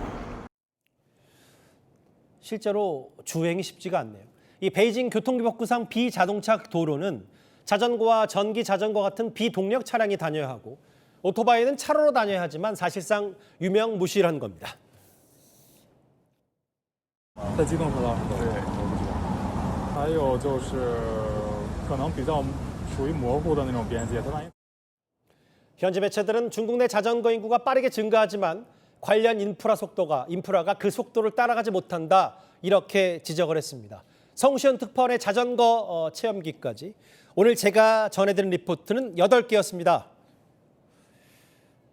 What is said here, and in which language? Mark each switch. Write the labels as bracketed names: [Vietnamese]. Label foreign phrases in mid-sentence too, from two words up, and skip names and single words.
[Korean] 실제로 주행이 쉽지가 않네요. 이 베이징 교통기복구상 비자동차 도로는 자전거와 전기 자전거 같은 비동력 차량이 다녀야 하고 오토바이는 차로로 다녀야 하지만 사실상 유명무실한 겁니다. [Chinese] 在机动车道对，我不知道。还有就是可能比较属于模糊的那种边界，它万一 [Korean] 현지 매체들은 중국 내 자전거 인구가 빠르게 증가하지만 관련 인프라가 그 속도를 따라가지 못한다. 이렇게 지적을 했습니다. 성시현 특파원의 자전거 체험기까지 오늘 제가 전해드린 리포트는 8개였습니다.